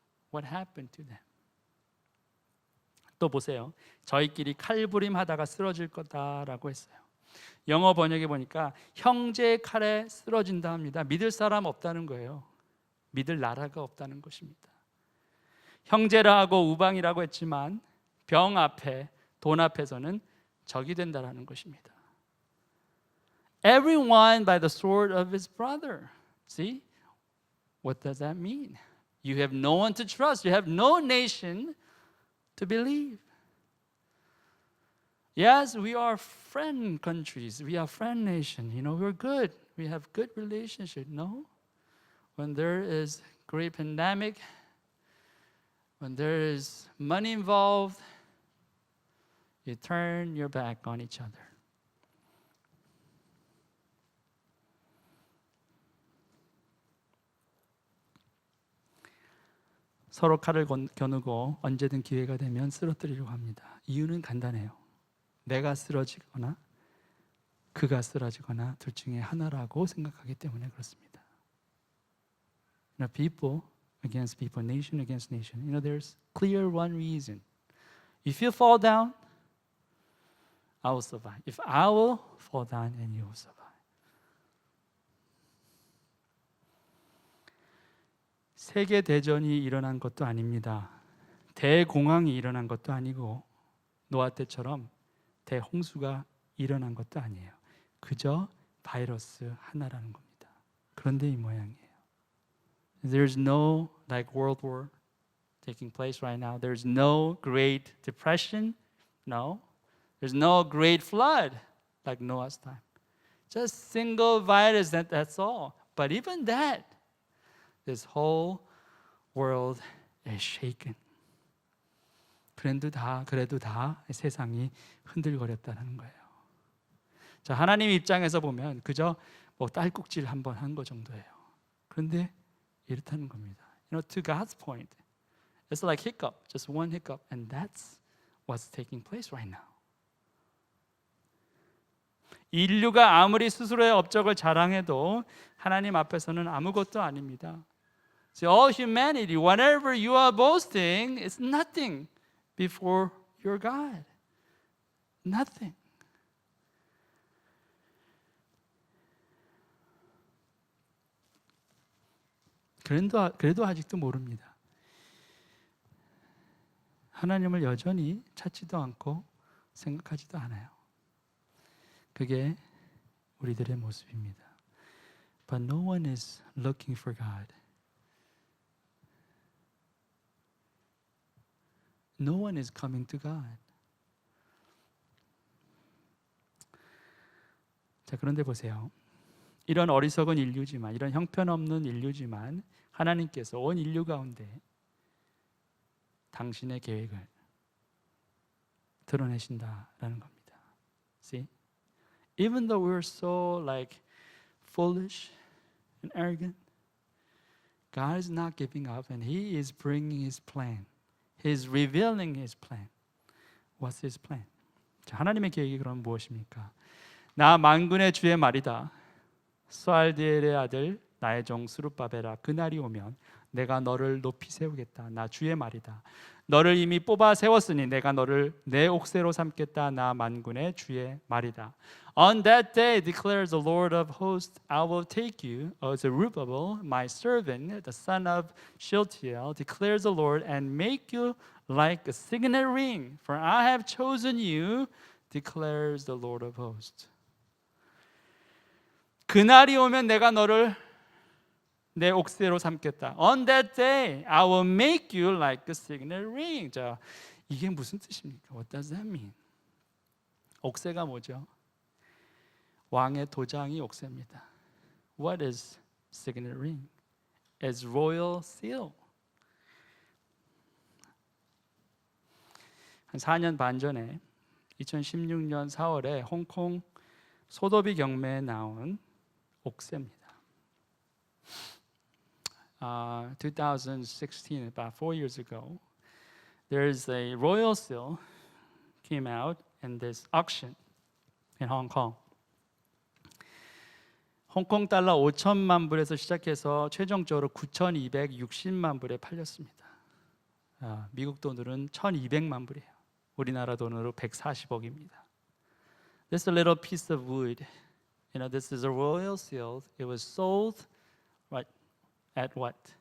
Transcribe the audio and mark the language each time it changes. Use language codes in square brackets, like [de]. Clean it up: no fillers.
[en] What happened to them? [ko] 또 보세요. 저희끼리 칼부림하다가 쓰러질 거다라고 했어요. 영어 번역에 보니까 형제의 칼에 쓰러진다 합니다. 믿을 사람 없다는 거예요. 믿을 나라가 없다는 것입니다. 형제라 하고 우방이라고 했지만 병 앞에, 돈 앞에서는 적이 된다라는 것입니다. [en] Everyone by the sword of his brother. See? What does that mean? You have no one to trust. You have no nation to believe. Yes, we are friend countries. We are friend nation. We're good. We have good relationship. No? When there is great pandemic, when there is money involved, You turn your back on each other. [ko] 서로 칼을 겨누고 언제든 기회가 되면 쓰러뜨리려고 합니다. 이유는 간단해요. 내가 쓰러지거나 그가 쓰러지거나 둘 중에 하나라고 생각하기 때문에 그렇습니다. [en] People against people, nation against nation. There's clear one reason. If you fall down, I will survive. If I will fall down, and you will survive. [ko] 세계 대전이 일어난 것도 아닙니다. 대공황이 일어난 것도 아니고 노아 때처럼 대홍수가 일어난 것도 아니에요. 그저 바이러스 하나라는 겁니다. 그런데 이 모양이에요. [en] There's no like World War taking place right now. There's no Great Depression. No. There's no great flood like Noah's time. Just single virus, that's all. But even that, this whole world is shaken. [ko] 그래도 다 세상이 흔들거렸다는 거예요. 자, 하나님 입장에서 보면 그저 뭐 딸꾹질 한번 한 거 정도예요. 그런데 이렇다는 겁니다. [en] To God's point, it's like hiccup, just one hiccup, and that's what's taking place right now. [ko] 인류가 아무리 스스로의 업적을 자랑해도 하나님 앞에서는 아무것도 아닙니다. [en] So all humanity, whatever you are boasting, is nothing before your God. Nothing. [ko] 그래도 아직도 모릅니다. 하나님을 여전히 찾지도 않고 생각하지도 않아요. 그게 우리들의 모습입니다. [en] But no one is looking for God. No one is coming to God. [ko] 자, 그런데 보세요. 이런 어리석은 인류지만, 이런 형편없는 인류지만 하나님께서 온 인류 가운데 당신의 계획을 드러내신다라는 겁니다. [en] See? Even though we're so like foolish and arrogant, God is not giving up and He is bringing His plan. He is revealing His plan. What's His plan? [ko] 자, 하나님의 계획이 그럼 무엇입니까? 나 만군의 주의 말이다. 스알디엘의 아들 나의 종 스룹바벨아, 그날이 오면 내가 너를 높이 세우겠다. 나 주의 말이다. 너를 이미 뽑아 세웠으니 내가 너를 내 옥새로 삼겠다. 나 만군의 주의 말이다. [en] On that day declares the Lord of hosts, I will take you, Zerubbabel, my servant, the son of Shealtiel, declares the Lord, and make you like a signet ring, for I have chosen you, declares the Lord of hosts. [ko] 그날이 오면 내가 너를 내 옥새로 삼겠다. [en] On that day, I will make you like a signet ring. [ko] 자, 이게 무슨 뜻입니까? [en] What does that mean? [ko] 옥새가 뭐죠? 왕의 도장이 옥새입니다. [en] What is signet ring? It's royal seal. [ko] 한 4년 반 전에 2016년 4월에 홍콩 소도비 경매에 나온 옥새입니다. [en] 2016, about 4 years ago, there's a royal seal came out in this auction in Hong Kong. [ko] 홍콩 달러 5천만 불에서 시작해서 최종적으로 9,260만 불에 팔렸습니다. 미국 돈으로는 1,200만 불이에요. 우리나라 돈으로 140억입니다. [en] This little piece of wood, this is a royal seal. It was sold right at what?